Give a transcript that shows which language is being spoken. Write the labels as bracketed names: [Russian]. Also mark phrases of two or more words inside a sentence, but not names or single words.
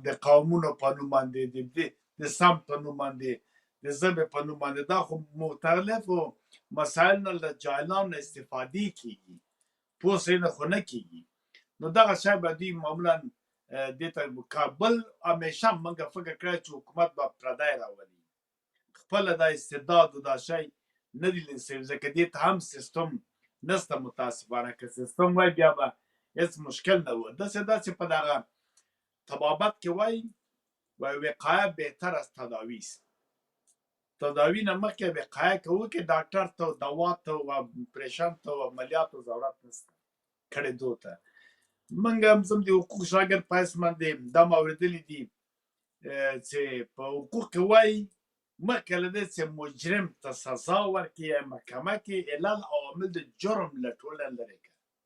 [Pashto] د قومونو په نوم باندې د سم په نوم باندې د ژبې په نوم باندې دا خو مختلفو مسایل نه له جاهلانو نه استفادې کېږي پوه سړي نه خو نه کېږي نو دغه شی به دوی معمولا دې ته کابل همیشه موږ فکر کړی چې حکومت به پردی راولي خپله دا استعداد و دا شی نه دي لیدل شوي ځکه دې ته هم سیستم نشته متاسفانه که سیستم وای بیا به هېڅ مشکل نه و داسې په دغه طبابت کې وایي [Persian] وقایه بهتر از تداوی است [Pashto] تداوی نه مخکې وقایه کوو کې ډاکټر ته دوا ته و اپریشن ته و عملیاتو ضرورت نشته کړېدو ته موږ هم زم د حقوق شاګرد په حیث باندې دا مې اورېدلي دي چې په حقوق کې وایي مخکې له دې چې مجرم ته سزا ورکړي یا محکمه کې علل عوامل د جرم له ټولنه لرې کړه